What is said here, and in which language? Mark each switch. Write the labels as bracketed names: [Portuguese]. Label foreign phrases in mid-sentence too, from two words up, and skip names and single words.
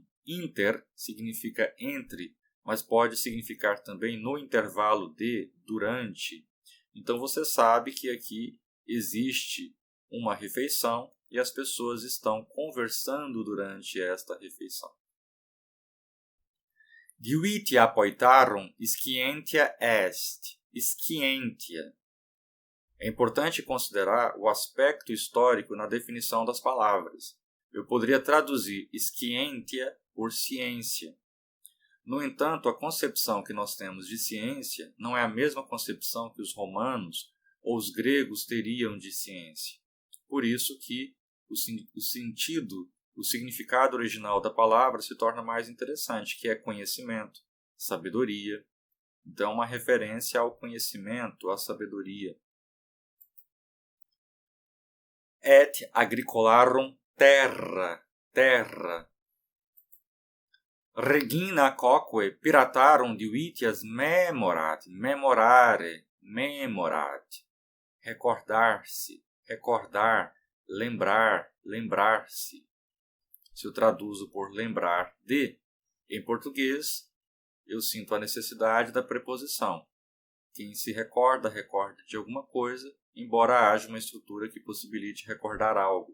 [Portuguese] Inter significa entre, mas pode significar também no intervalo de, durante. Então você sabe que aqui existe uma refeição e as pessoas estão conversando durante esta refeição. [Latin] Divitia poetarum scientia est. Scientia. [Portuguese] É importante considerar o aspecto histórico na definição das palavras. Eu poderia traduzir scientia por ciência. No entanto, a concepção que nós temos de ciência não é a mesma concepção que os romanos ou os gregos teriam de ciência. Por isso que o significado original da palavra se torna mais interessante, que é conhecimento, sabedoria. Então, uma referência ao conhecimento, à sabedoria. [Latin] Et agricolarum terra. Regina coque piratarum divitias memorat. Memorare. [Portuguese] Recordar-se, recordar, lembrar, lembrar-se. Se eu traduzo por lembrar de, em português, eu sinto a necessidade da preposição. Quem se recorda, recorda de alguma coisa, embora haja uma estrutura que possibilite recordar algo.